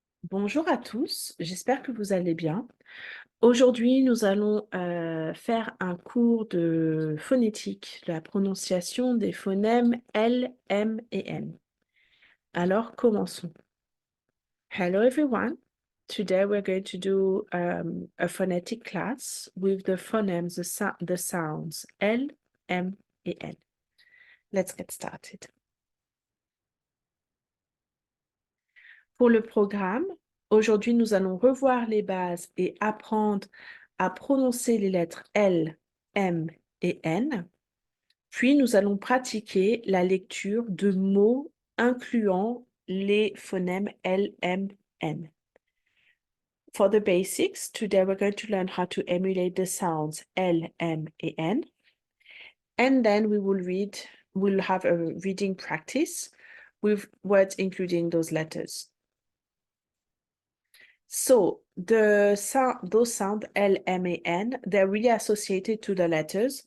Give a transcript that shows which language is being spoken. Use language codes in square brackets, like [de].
[fr] Bonjour à tous, j'espère que vous allez bien. Aujourd'hui, nous allons faire un cours de phonétique, de la prononciation des phonèmes L, M et N. Alors, commençons. [en] Hello everyone. Today we're going to do a phonetic class with the phonemes, the sounds L, M [fr] et [en] N. Let's get started. [fr] Pour le programme, aujourd'hui, nous allons revoir les bases et apprendre à prononcer les lettres L, M et N. Puis, nous allons pratiquer la lecture de mots incluant les phonèmes L, M, N. [en] For the basics, today we're going to learn how to emulate the sounds L, M, [fr] et [en] N. And then we'll have a reading practice with words including those letters. So those sound L, M, and N, they're really associated to the letters.